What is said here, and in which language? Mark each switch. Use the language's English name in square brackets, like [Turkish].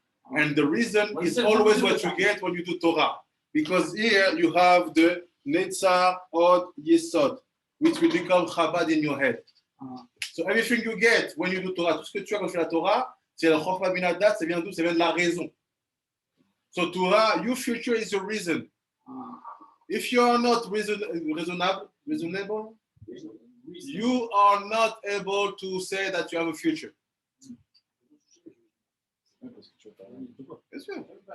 [English] And the reason What is is it? always what you get when you do Torah. Because here you have the Netzah or Yesod, which will become Chabad in your head. So everything you get when you do Torah, [French] tout ce que tu as quand tu fais la Torah, c'est la Chokhmah bin Hadat, ça vient d'où? Ça vient de la raison. [English] So Torah, your future is your reason. If you are not reasonable, you are not able to say that you have a future. [French] Bien sûr.